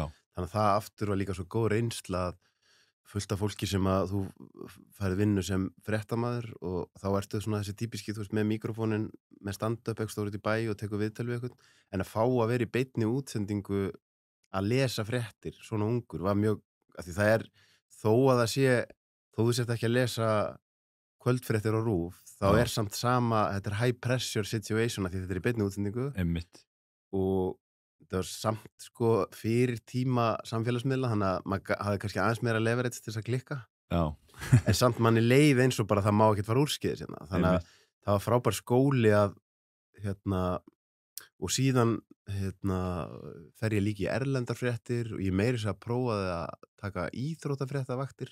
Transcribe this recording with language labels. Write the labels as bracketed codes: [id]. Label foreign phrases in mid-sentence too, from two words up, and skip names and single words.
[is] Þannig að það aftur var líka svo góð reynsla að fullt af fólki sem að þú færið vinnu sem fréttamaður og þá ertu svona þessi típiski, þú veist, með mikrofónin, með stand-up ekki stór út í bæ og tekur viðtöl við eitthvað, en að fá að vera í beinni útsendingu að lesa fréttir svona ungur var mjög, af því það þó að það sé, þó þú sért ekki að lesa kvöldfréttir á RÚV, þá samt sama, þetta [en] high pressure situation [is] að því þetta í beinni útsendingu. Einmitt. Og það var samt sko fyrir tíma samfélagsmiðla, þannig að maður hafði kannski aðeins meira leverage til þess að klikka. Já. En samt manni leið eins og bara það má ekkert fara úrskeiðis hérna. Þannig að það var frábær skóli að og síðan fer ég líka í erlendarfréttir og ég meiri sér að prófaði að taka íþróttafréttavaktir.